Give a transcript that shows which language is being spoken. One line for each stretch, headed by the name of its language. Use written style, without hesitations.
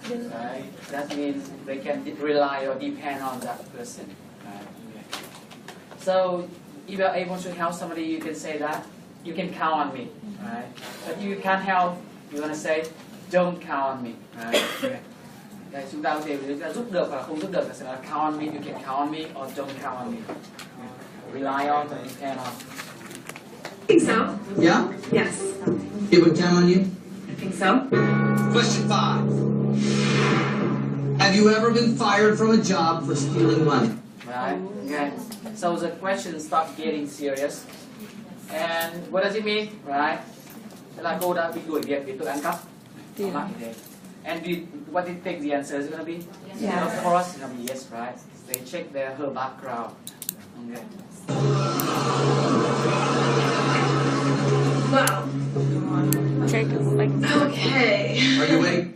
English: Right? That means they can rely or depend on that person. Right? So if you're able to help somebody, you can say that. You can count on me. Right? But if you can't help, you want to say, don't count on me. Right?
Vietnamese: Đấy, chúng ta có thể giúp được hoặc không giúp được là sẽ là
English: count on me, you can count on me
Vietnamese: or don't count on me.
English: Rely on or depend on. I think so. Yeah? Yes. People would count on you? I think so. Question 5. Have you ever been fired from a job for stealing money? Right? Okay. So the question start getting serious. And what does it mean? Right?
Vietnamese: Thế là cô đã bị đuổi việc vì tội ăn cắp.
English: And what do you think the answer is going to be? Yeah. Of course, it's going to be yes, right? They check her background. Okay. Wow. Check like Okay. Are you ready